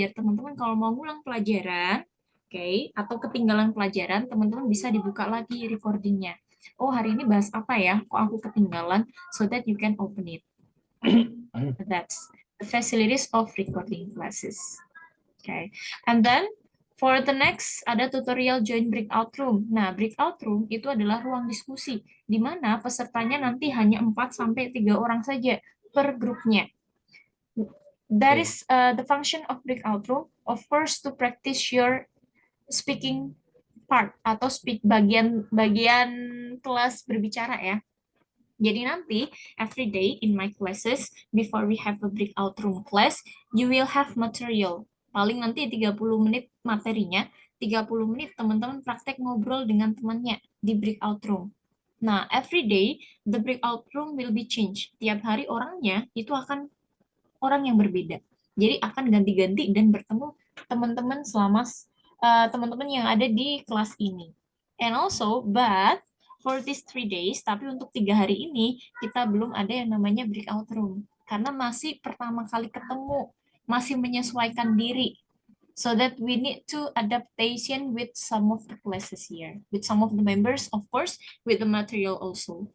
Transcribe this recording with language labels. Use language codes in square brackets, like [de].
[id] Biar teman-teman kalau mau ngulang pelajaran, atau ketinggalan pelajaran, teman-teman bisa dibuka lagi recordingnya. Oh, hari ini bahas apa ya? Kok aku ketinggalan? [en] So that you can open it. That's the facilities of recording classes. Okay. And then for the next [id] ada tutorial [en] join breakout room. [id] Nah, breakout room itu adalah ruang diskusi di mana pesertanya nanti hanya 4 sampai 3 orang saja per grupnya. [en] That is the function of breakout room, of course, to practice your speaking part [id] atau bagian kelas berbicara ya. Jadi nanti, [en] every day in my classes, before we have a breakout room class, you will have material. [id] Paling nanti 30 menit materinya, 30 menit teman-teman praktek ngobrol dengan temannya di breakout room. [en] Nah, every day, the breakout room will be changed. [id] Tiap hari orangnya itu akan orang yang berbeda. Jadi akan ganti-ganti dan bertemu teman-teman selama teman-teman yang ada di kelas ini. [en] And also, but for these 3 days, [id] tapi untuk 3 hari ini, kita belum ada yang namanya breakout room. Karena masih pertama kali ketemu, masih menyesuaikan diri. [en] So that we need to adaptation with some of the classes here. With some of the members, of course, with the material also.